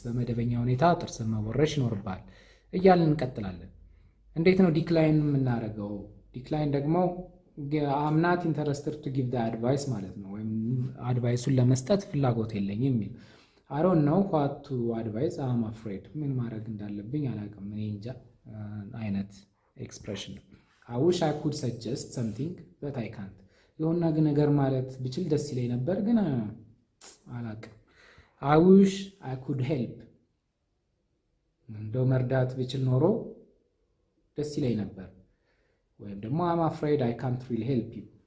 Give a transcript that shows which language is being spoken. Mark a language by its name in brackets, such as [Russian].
[Amharic] በመደበኛ ሁኔታ ጥርስን መቦረሽ ይኖርብሃል እያልን እንቀጥላለን። እንዴት ነው ዲክላይን የምናደርገው? [English] ዲክላይን ደግሞ I'm not interested to give the advice [Amharic] ማለት ነው። ወይም አድቫይሱን ለመስጠት ፍላጎት የለኝም የሚል [English] I don't know what to advise, I'm afraid. [Amharic] ምን ማድረግ እንዳለብኝ አላውቅም እኔ እንጃ አይነት ኤክስፕሬሽን ነው። [English] I wish I could suggest something but I can't. [Amharic] የሆነ ነገር ማለት ብችል ደስ ይለኝ ነበር ግን አላውቅም። [English] I wish I could help. [Amharic] እንደው መርዳት ብችል ኖሮ ደስ ይለኝ ነበር። ወይም ደግሞ [English] I'm afraid I can't really help you.